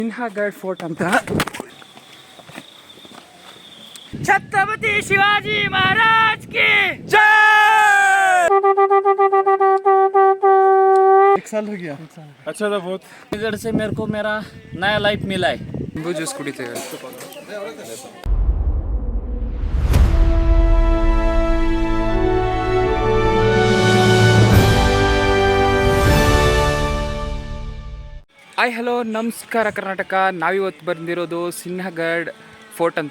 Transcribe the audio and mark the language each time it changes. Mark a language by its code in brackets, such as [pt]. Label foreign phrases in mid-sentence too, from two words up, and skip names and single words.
[kn] ಸಿನ್ಹಗಢ ಫೋರ್ಟ್ ಅಂತ. [hi] छत्रपति शिवाजी महाराज की जय. एक साल हो गया. अच्छा था बहुत. इधर से मेरे को मेरा नया लाइफ मिला है. [kn] ನಿಂಬು ಜ್ಯೂಸ್ ಕುಡಿತೇವೆ. [en] hi hello [kn] ನಮಸ್ಕಾರ ಕರ್ನಾಟಕ. ನಾವಿವತ್ತು ಬಂದಿರೋದು ಸಿನ್ಹಗಢ ಫೋರ್ಟ್ ಅಂತ.